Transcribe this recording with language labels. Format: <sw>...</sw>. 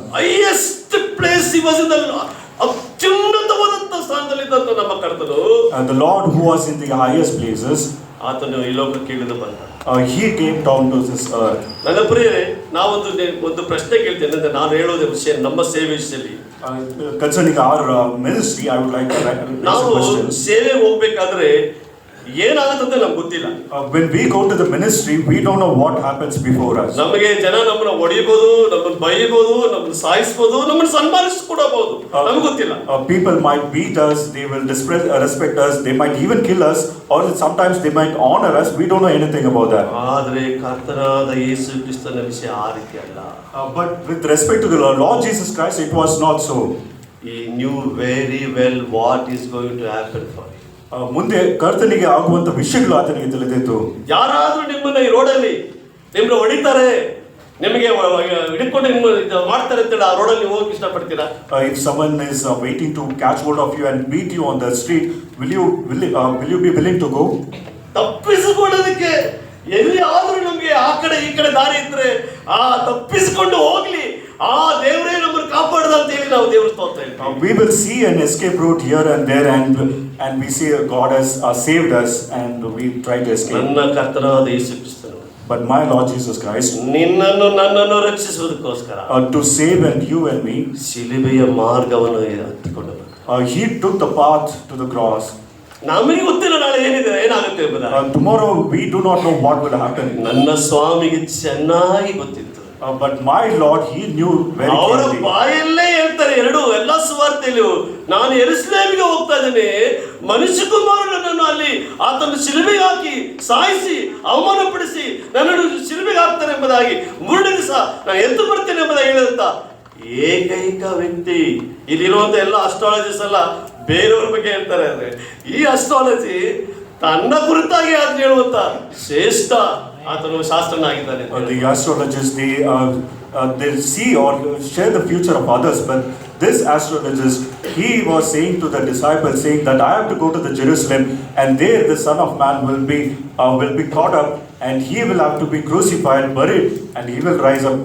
<en>Highest place he was in the</en> <kn>ಅತ್ಯುನ್ನತವಾದಂತ ಸ್ಥಾನದಲ್ಲಿದ್ದಂತ ನಮ್ಮ ಕರ್ತನು,</kn> <en>And the Lord who was in the highest places,</en> <kn>ಆತನು ಈ ಲೋಕಕ್ಕೆ ಇಳಿದು ಬಂದ.</kn> <en>He came down to this earth.</en> <kn>ನನ್ನ ಪ್ರಿಯರೇ, ಒಂದು ಪ್ರಶ್ನೆ ಕೇಳ್ತೇನೆ. ಅಂದ್ರೆ ನಾನು ಹೇಳೋದೇ ವಿಷಯ ನಮ್ಮ ಸೇವೆ ವಿಷಯದಲ್ಲಿ.</kn> <en>Concerning our ministry, I would like to raise a</en> <kn>ನಾವು</kn> <en>question.</en> <kn>ಸೇವೆ ಹೋಗ್ಬೇಕಾದ್ರೆ ಏನಾಗುತ್ತೆ ನಮ್ಗೆ ಗೊತ್ತಿಲ್ಲ.</kn> <en>When we go to the ministry, we don't know what happens before us.</en> <kn>ನಮಗೆ ಜನ ನಮ್ಮನ್ನ ಹೊಡಿಬಹುದು, ನಮ್ಮನ್ನ ಬೈಬಹುದು, ನಮ್ಮನ್ನ ಸಾಯಿಸಬಹುದು, ನಮ್ಮನ್ನ ಸನ್ಮಾನಿಸಿಕೊಡಬಹುದು, ನಮ್ಗೆ ಗೊತ್ತಿಲ್ಲ.</kn> <en>People might beat us, they will respect us, they might even kill us, or sometimes they might honor us. We don't know anything about that.</en> <kn>ಆದರೆ ಕರ್ತನಾದ ಯೇಸು ಕ್ರಿಸ್ತನ ವಿಷಯ ಆ ರೀತಿ ಅಲ್ಲ.</kn> <en>But with respect to the Lord Jesus Christ, it was not so. He knew very well what is going to happen for him.</en> <kn>ಮುಂದೆ ಕರ್ತನಿಗೆ ಆಗುವಂತ ವಿಷಯಗಳು ಆತನಿಗೆ ತಿಳಿದಿತ್ತು. ಯಾರಾದ್ರೂ ನಿಮ್ಮನ್ನ ಈ ರೋಡಲ್ಲಿ ನಿಮ್ಮನ್ನ ಹೊಡಿತಾರೆ, ನಿಮಗೆ ಹಿಡ್ಕೊಂಡು ನಿಮ್ಮ ಮಾಡ್ತಾರೆ ಅಂತ ಹೇಳಿ ಆ ರೋಡಲ್ಲಿ ಹೋಗಕ್ಕೆ ಇಷ್ಟಪಡ್ತೀರಾ?</kn> <en>If someone is waiting to catch hold of you and beat you on the street, will you be willing to go?</en> <kn>ತಪ್ಪಿಸಿಕೊಳ್ಳೋದಕ್ಕೆ ಎಲ್ಲಿ ಆದ್ರೂ ನಮ್ಗೆ ಆ ಕಡೆ ಈ ಕಡೆ ದಾರಿ ಇದ್ರೆ ಆ ತಪ್ಪಿಸಿಕೊಂಡು ಹೋಗ್ಲಿ, ಆ ದೇವರೇ ನಮ್ಮನ್ನು ಕಾಪಾಡದ ಅಂತ ಹೇಳಿ ನಾವು ದೇವರ ಸ್ತೋತ್ರ ಹೇಳ್ತೀವಿ.</kn> <en>We will see an escape route here and there, and we see God has saved us, and we try to escape.</en> <kn>ನನ್ನ ಕರ್ತನಾದ ಯೇಸು ಕ್ರಿಸ್ತನು,</kn> <en>But my Lord Jesus Christ,</en> <kn>ನಿನ್ನನ್ನು ನನ್ನನ್ನು ರಕ್ಷಿಸುವುದಕ್ಕೋಸ್ಕರ</kn> <en>to save and you and me,</en> <kn>ಶಿಲುಬೆಯ ಮಾರ್ಗವನ್ನು ಹತ್ತಿಕೊಂಡು</kn> <en>He took the path to the cross.</en> <kn>ನಮಗೆ ಗೊತ್ತಿಲ್ಲ ನಾಳೆ ಏನಾಗುತ್ತೆ ಎಂಬುದಾಗಿ.</kn> <en>Tomorrow we do not know what will happen.</en> <kn>ನನ್ನ ಸ್ವಾಮಿಗೆ ಚೆನ್ನಾಗಿ ಗೊತ್ತಿತ್ತು.</kn> <en>But my Lord, He knew very</en> <kn>ಅವರ</kn> <en>clearly.</en> <kn>ಬಾಯಲ್ಲೇ ಹೇಳ್ತಾರೆ ಎಲ್ಲ ಸುವಾರ್ತೆಯಲ್ಲೂ, ನಾನು ಯೆರೂಸಲೇಮಿಗೆ ಹೋಗ್ತಾ ಇದ್ದೇನೆ, ಮನುಷ್ಯ ಕುಮಾರನನ್ನು ಅಲ್ಲಿ ಆತನ ಶಿಲುಬೆಗೆ ಹಾಕಿ ಸಾಯಿಸಿ ಅವಮಾನಪಡಿಸಿ ನನ್ನನ್ನು ಶಿಲುಬೆಗೆ ಹಾಕ್ತಾರೆ ಎಂಬುದಾಗಿ, ಮೂರನೇ ದಿವಸ ನಾನು ಎದ್ದು ಬರ್ತೇನೆ ಎಂಬುದಾಗಿ ಹೇಳಿದಂತ ಏಕೈಕ ವ್ಯಕ್ತಿ. ಇಲ್ಲಿರುವಂತ ಎಲ್ಲ ಅಸ್ಟ್ರಾಲಜಿಸ್ ಎಲ್ಲ ಬೇರೆಯವ್ರ ಬಗ್ಗೆ ಹೇಳ್ತಾರೆ, ಅಂದ್ರೆ ಈ ಅಸ್ಟ್ರಾಲಜಿ ತನ್ನ ಕುರಿತಾಗಿ ಅದನ್ನ ಹೇಳುವಂತ ಶ್ರೇಷ್ಠ ಆತನು ಶಾಸ್ತ್ರನಾಗಿದ್ದಾನೆ.</kn> <en>The astrologers, they see or share the future of others, but this astrologist, he was saying to the disciples, saying that I have to go to the Jerusalem, and there the Son of Man will be caught up, and he will have to be crucified, buried, and he will rise up.</en>